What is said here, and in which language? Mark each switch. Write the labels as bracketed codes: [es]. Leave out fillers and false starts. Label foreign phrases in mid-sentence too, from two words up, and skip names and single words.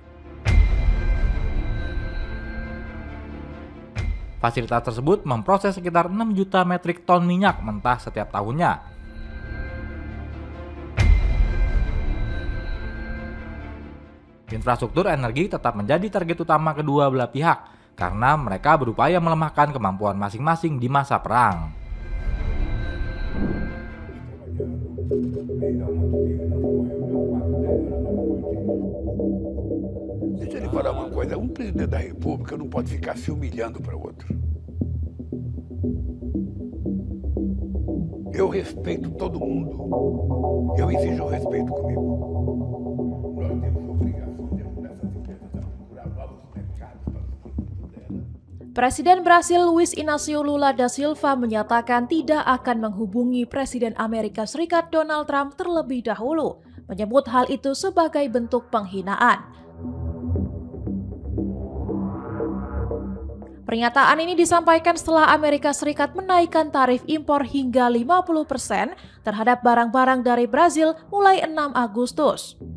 [id] Fasilitas tersebut memproses sekitar 6 juta metrik ton minyak mentah setiap tahunnya. Infrastruktur energi tetap menjadi target utama kedua belah pihak karena mereka berupaya melemahkan kemampuan masing-masing di masa perang. [pt] Deixa ele falar uma coisa, um presidente da República não pode ficar se humilhando para o outro. Eu respeito todo mundo. Eu exijo respeito comigo. Nós temos obrigação dentro dessas empresas a procurar novos mercados para os produtos dela. [id] Presiden Brasil Luiz Inácio Lula da Silva menyatakan tidak akan menghubungi Presiden Amerika Serikat Donald Trump terlebih dahulu, menyebut hal itu sebagai bentuk penghinaan. Pernyataan ini disampaikan setelah Amerika Serikat menaikkan tarif impor hingga 50% terhadap barang-barang dari Brazil mulai 6 Agustus.